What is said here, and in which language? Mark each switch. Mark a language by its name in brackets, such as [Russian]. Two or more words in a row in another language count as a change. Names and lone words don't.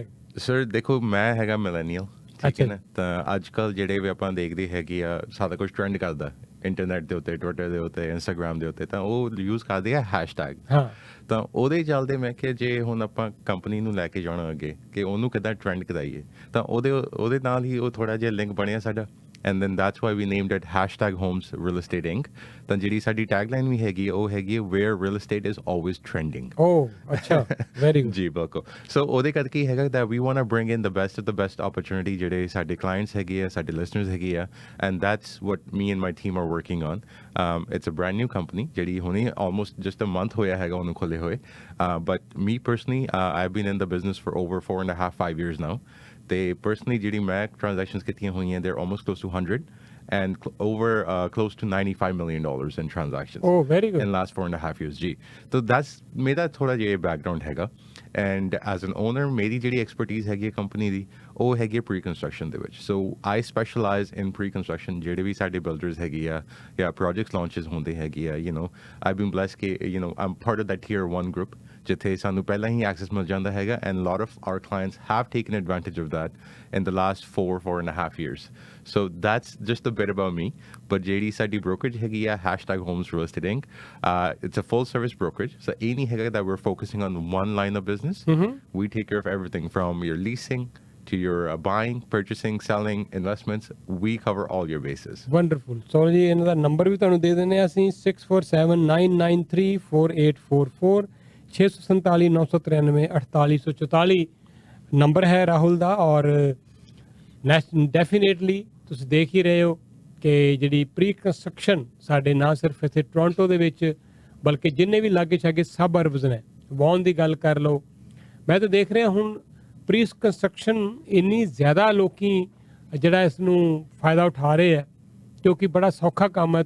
[Punjabi] ਸਰ ਦੇਖੋ, ਮੈਂ ਹੈਗਾ ਮਿਲੇਨੀਅਲ, ਠੀਕ ਹੈ ਨਾ, ਤਾਂ ਅੱਜ ਕੱਲ੍ਹ ਜਿਹੜੇ ਵੀ ਆਪਾਂ ਦੇਖਦੇ ਹੈਗੇ ਆ, ਸਾਰਾ ਕੁਝ ਟ੍ਰੈਂਡ ਕਰਦਾ ਇੰਟਰਨੈਟ ਦੇ ਉੱਤੇ, ਟਵਿੱਟਰ ਦੇ ਉੱਤੇ, ਇੰਸਟਾਗ੍ਰਾਮ ਦੇ ਉੱਤੇ, ਤਾਂ ਉਹ ਯੂਜ਼ ਕਰਦੇ ਆ ਹੈਸ਼ਟੈਗ। ਤਾਂ ਉਹਦੇ ਚੱਲਦੇ ਮੈਂ ਕਿਹਾ ਜੇ ਹੁਣ ਆਪਾਂ ਕੰਪਨੀ ਨੂੰ ਲੈ ਕੇ ਜਾਣਾ ਅੱਗੇ ਕਿ ਉਹਨੂੰ ਕਿੱਦਾਂ ਟ੍ਰੈਂਡ ਕਰਾਈਏ, ਤਾਂ ਉਹਦੇ ਨਾਲ ਹੀ ਉਹ ਥੋੜ੍ਹਾ ਜਿਹਾ ਲਿੰਕ ਬਣਿਆ ਸਾਡਾ। [English] And then that's why we named it #Homes Real Estate Inc. [Punjabi] ਤਾਂ ਜਿਹੜੀ ਸਾਡੀ ਟੈਗਲਾਈਨ ਵੀ ਹੈਗੀ ਉਹ ਹੈਗੀ [English] where real estate is always trending. Oh, ਅੱਛਾ, very good. [Punjabi] ਜੀ ਬਿਲਕੁਲ। ਸੋ ਉਹਦੇ ਕਰਕੇ ਹੈਗਾ [English] that we want to bring in the best of the best opportunity [Punjabi] ਜਿਹੜੇ ਸਾਡੇ clients ਹੈਗੇ ਆ, ਸਾਡੇ listeners ਹੈਗੇ ਆ, [English] and that's what me and my team are working on. It's a brand new company [Punjabi] ਜਿਹੜੀ ਹੁਣੇ [English] almost just a month [Punjabi] ਹੋਇਆ ਹੈਗਾ ਉਹਨੂੰ ਖੋਲ੍ਹੇ ਹੋਏ, [English] but me personally I've been in the business for over 4.5-5 years now. They personally [Punjabi] ਜਿਹੜੀ ਮੈਂ transactions ਕੀਤੀਆਂ ਹੋਈਆਂ, [English] they're almost close to 100 and over close to $95 million in transactions. Oh, very good. In last 4.5 years ਜੀ। so that's [Punjabi] ਮੇਰਾ ਥੋੜਾ ਜਿਹਾ background ਹੈਗਾ, [English] and as an owner [Punjabi] ਮੇਰੀ ਜਿਹੜੀ expertise ਹੈਗੀ ਕੰਪਨੀ ਦੀ ਉਹ ਹੈਗੀ pre-construction ਦੇ ਵਿੱਚ। [English] so I specialize in pre-construction। [Punjabi] ਜਿਹੜੇ ਵੀ ਸਾਡੇ builders ਹੈਗੇ ਆ ਜਾਂ [English] projects launches [Punjabi] ਹੁੰਦੇ ਹੈਗੇ ਆ, [English] I've been blessed ਕਿ I'm part of that tier 1 group [Punjabi] ਜਿੱਥੇ ਸਾਨੂੰ ਪਹਿਲਾਂ ਹੀ access ਮਿਲ ਜਾਂਦਾ ਹੈਗਾ, [English] and a lot of our clients have taken advantage of that in the last 4.5 years. so that's just a bit about me. [Punjabi] but ਜਿਹੜੀ ਸਾਡੀ brokerage ਹੈਗੀ ਆ #Homes Real Estate Inc. [English] It's a full service brokerage, so [Punjabi] ਇਹ ਨਹੀਂ ਹੈਗਾ [English] that we're focusing on one line of business. We take care of everything from your leasing to your buying, purchasing, selling, investments. We cover all your bases. Wonderful. [Punjabi] So ਜੀ ਇਹਨਾਂ ਦਾ ਨੰਬਰ ਵੀ ਤੁਹਾਨੂੰ ਦੇ ਦਿੰਦੇ ਆ ਅਸੀਂ 6479934844 647 993 4844 ਨੰਬਰ ਹੈ ਰਾਹੁਲ ਦਾ। ਔਰ ਡੈਫੀਨੇਟਲੀ ਤੁਸੀਂ ਦੇਖ ਹੀ ਰਹੇ ਹੋ ਕਿ ਜਿਹੜੀ [English] pre construction [Punjabi] ਸਾਡੇ ਨਾ ਸਿਰਫ ਇੱਥੇ ਟੋਰਾਂਟੋ ਦੇ ਵਿੱਚ ਬਲਕਿ ਜਿੰਨੇ ਵੀ ਲਾਗੇ ਛਾਗੇ ਸਬ ਅਰਬਸ ਨੇ, ਵੌਨ ਦੀ ਗੱਲ ਕਰ ਲਓ, ਮੈਂ ਤਾਂ ਦੇਖ ਰਿਹਾ ਹੁਣ [English] pre construction [Punjabi] ਇੰਨੀ ਜ਼ਿਆਦਾ ਲੋਕੀ ਜਿਹੜਾ ਇਸ ਨੂੰ ਫਾਇਦਾ ਉਠਾ ਰਹੇ ਹੈ, ਕਿਉਂਕਿ ਬੜਾ ਸੌਖਾ ਕੰਮ ਹੈ।